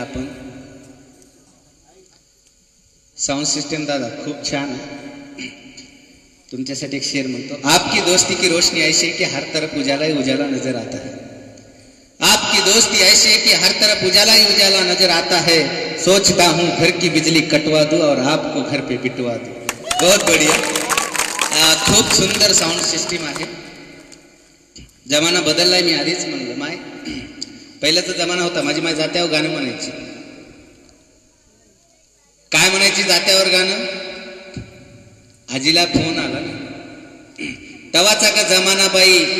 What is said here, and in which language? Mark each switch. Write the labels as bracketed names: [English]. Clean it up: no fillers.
[Marathi] आपण sound system दादा खूप छान आहे. तुमच्यासाठी एक शेर म्हणतो. [Hindi] आपकी दोस्ती की रोशनी ऐसी है कि हर तरफ उजाला ही उजाला नजर आता है, आपकी दोस्ती ऐसी है कि हर तरफ उजाला ही उजाला नजर आता है, सोचता हूँ घर की बिजली कटवा दूं और आपको घर पे बिटवा दूं. बहुत बढ़िया. [Marathi] खूप सुंदर साऊंड सिस्टीम आहे. जमाना बदललाय. मी आधीच म्हणलं माय, पहिल्याचा जमाना होता, माझी माय जात्यावर गाणं म्हणायची. काय म्हणायची जात्यावर गाणं? आजीला फोन आला ना, तवाचा का जमाना बाई,